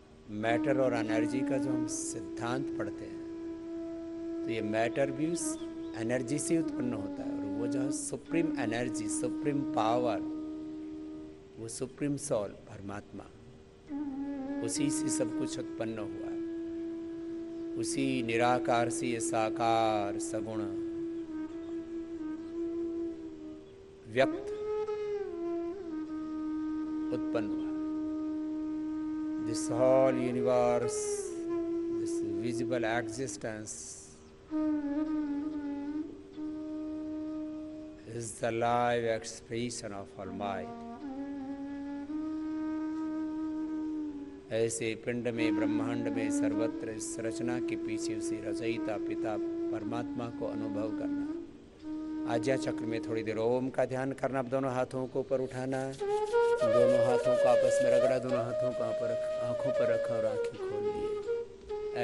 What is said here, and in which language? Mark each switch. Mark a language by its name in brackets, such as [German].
[Hindi] Matter और energy का जो हम सिद्धांत पढ़ते हैं, तो ये मैटर भी उस एनर्जी से उत्पन्न होता है, और वो जो सुप्रीम एनर्जी, सुप्रीम पावर, वो सुप्रीम सोल परमात्मा, उसी से सब कुछ उत्पन्न हुआ। उसी निराकार से ये साकार सगुण व्यक्त उत्पन्न हुआ। [English] This whole universe, this visible existence is the live expression of Almighty. [Hindi] ऐसे पिंड में, ब्रह्मांड में, सर्वत्र इस रचना के पीछे उसी रचयिता पिता परमात्मा को अनुभव करना। आज्ञा चक्र में थोड़ी देर ओम का ध्यान करना। दोनों हाथों को ऊपर उठाना, दोनों हाथों को आपस में रगड़ा, दोनों हाथों को आंखों पर रखा और आंखें खोल लिए।